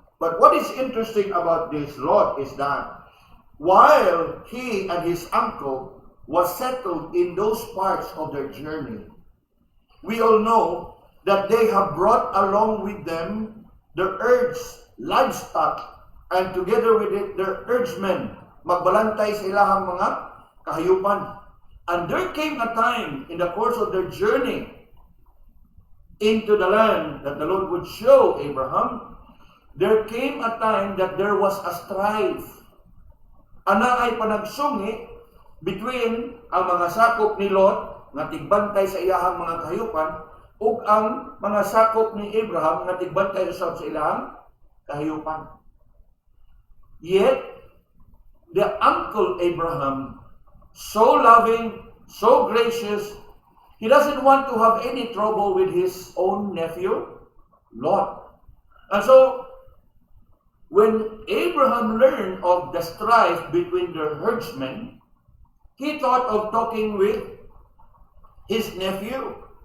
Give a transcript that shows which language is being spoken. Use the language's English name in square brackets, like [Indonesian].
[English] But what is interesting about this Lot is that while he and his uncle was settled in those parts of their journey, we all know that they have brought along with them their herds, livestock, and together with it, their herdsmen, [Cebuano] magbalantay sa ilahang mga kahayupan. [English] And there came a time in the course of their journey into the land that the Lord would show Abraham, there came a time that there was a strife. [Cebuano] Ana ay panagsungi between ang mga sakop ni Lot nga tigbantay sa iyahang mga kahayupan ug ang mga sakop ni Abraham nga tigbantay usab sa ilahang kahayupan. [English] Yet the uncle Abraham, so loving, so gracious, he doesn't want to have any trouble with his own nephew, Lot. And so, when Abraham learned of the strife between the herdsmen, he thought of talking with his nephew.